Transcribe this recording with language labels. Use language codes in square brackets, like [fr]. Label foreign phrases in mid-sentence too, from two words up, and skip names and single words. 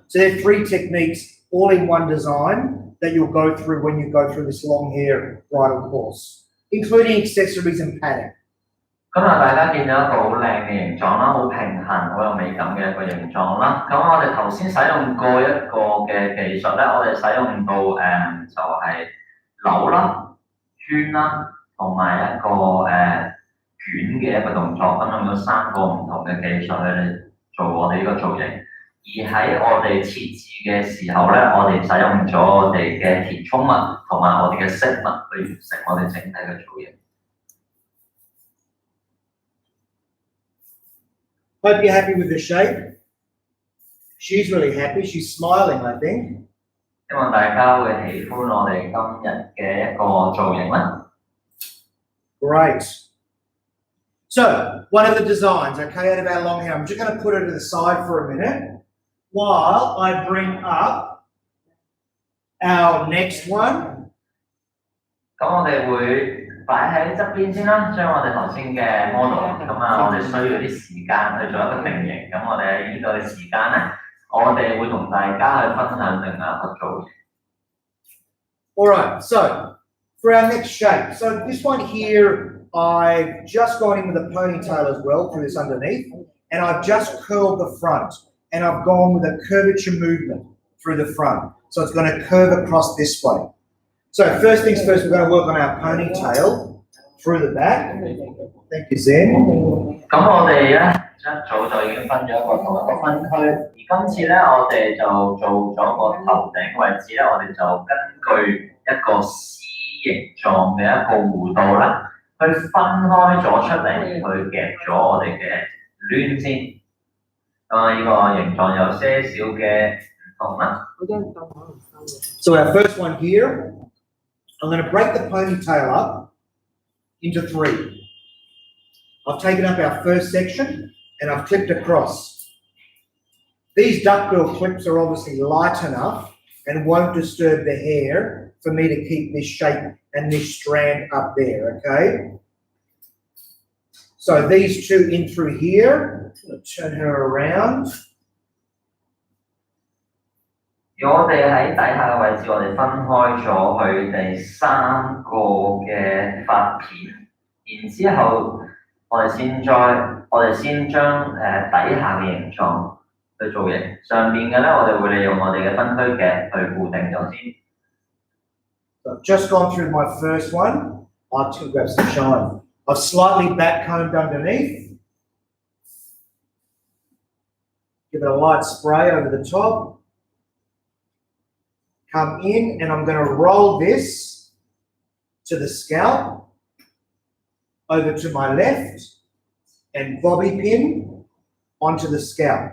[en] So there are 3 techniques all in one design that you'll go through when you go through this long hair bridal course, including accessories and padding. [yue] 咁大家見到一個好靚嘅形狀啦，好平衡、好有美感嘅一個形狀啦。咁我哋頭先使用過一個嘅技術咧，我哋使用到就係扭啦、圈啦，同埋一個捲嘅一個動作，咁用咗3個唔同嘅技術去做我哋呢個造型。而喺我哋設置嘅時候咧，我哋使用咗我哋嘅填充物同埋我哋嘅飾物去完成我哋整體嘅造型。 [en] Hope you're happy with the shape. She's really happy. She's smiling, I think. [yue] 希望大家會喜歡我哋今日嘅一個造型啦。 [en] Great. So, one of the designs, okay, out of our long hair, I'm just going to put it to the side for a minute while I bring up our next one. [yue] 咁我哋會擺喺側邊先啦，將我哋頭先嘅 model， 我哋需要啲時間去做一個定型。咁我哋喺呢度嘅時間咧，我哋會同大家去分享另外一個造型。 [en] Alright, so for our next shape, so this one here, I've just gone in with a ponytail as well through this underneath, and I've just curled the front, and I've gone with a curvature movement through the front. So it's going to curve across this way. So first things first, we're going to work on our ponytail through the back. Thank you, Zen. [yue] 咁我哋咧一早就已經分咗一個同一個分區，而今次咧我哋就做咗個頭頂位置咧，我哋就根據一個 C 形狀嘅一個弧度咧，去分開咗出嚟，去夾咗我哋嘅攣先。呢個形狀有些少嘅唔同啦。 [en] So our first one here, I'm going to break the ponytail up into 3. I've taken up our first section and I've clipped across. These duckbill clips are obviously light enough and won't disturb the hair for me to keep this shape and this strand up there, okay? So these 2 in through here, I'm going to turn her around. [yue] 我哋喺底下嘅位置，我哋分開咗佢哋3個嘅髮片，然之後我哋先將底下嘅形狀去造型，上邊嘅咧我哋會利用我哋嘅分區夾去固定咗先。 [en] So I've just gone through my first one. I'll grab some shine. I've slightly back combed underneath. Give it a light spray over the top. Come in and I'm going to roll this to the scalp, over to my left, and bobby pin onto the scalp.